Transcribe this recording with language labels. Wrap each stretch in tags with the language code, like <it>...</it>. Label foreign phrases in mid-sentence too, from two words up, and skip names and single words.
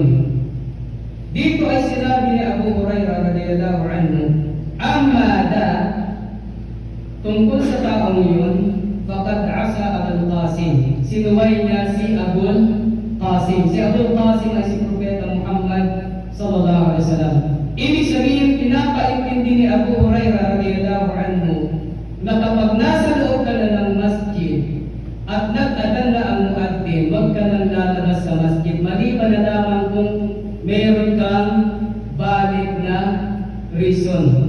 <tl>Dito ay sinabi ni Abu Hurairah</tl> <ar>رضي الله عنه,</ar> <tl>"Amada," tungkol sa taong yun,</tl> <ar>"فقد عصى أبا القاسم."</ar> <tl>Sinuway niya si Abul Qasim. Si Abul Qasim ay si Propeta Muhammad</tl> <ar>صلى الله عليه وسلم.</ar> <tl>Ibig sabihin, pinapaintindi ni Abu Hurairah</tl> <ar>رضي الله عنه</ar> <tl>na kapag nasa loob ka na ng masjid at nag-adan na ang muaddin, huwag ka nang lalabas sa masjid maliban na lamang kung meron kang valid na reason.</tl>